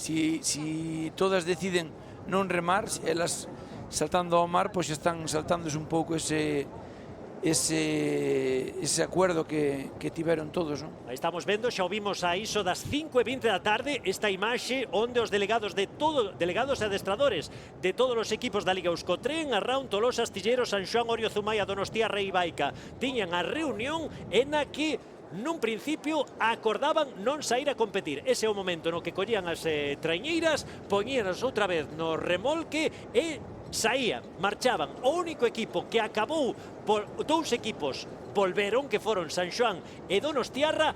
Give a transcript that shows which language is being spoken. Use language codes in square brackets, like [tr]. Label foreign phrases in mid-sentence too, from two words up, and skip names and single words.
[gl] Si todas deciden non remar, elas saltando ao mar, pois están saltándose un pouco ese acuerdo que tiveron todos, non? Aí estamos vendo, xa o vimos a iso das 5:20 da tarde, esta imaxe onde os delegados e adestradores de todos os equipos da Liga Euskotren, Arraun, Tolosa, Astillero, San Xoán, Orio, Zumaia, Donostiarra e Ibaica tiñan a reunión en a que nun principio acordaban non sair a competir. Ese é o momento no que collían as traiñeiras, poñíanas outra vez no remolque e saían, marchaban. O único equipo que acabou, dous equipos volveron, que foron San Xoán e Donostiarra.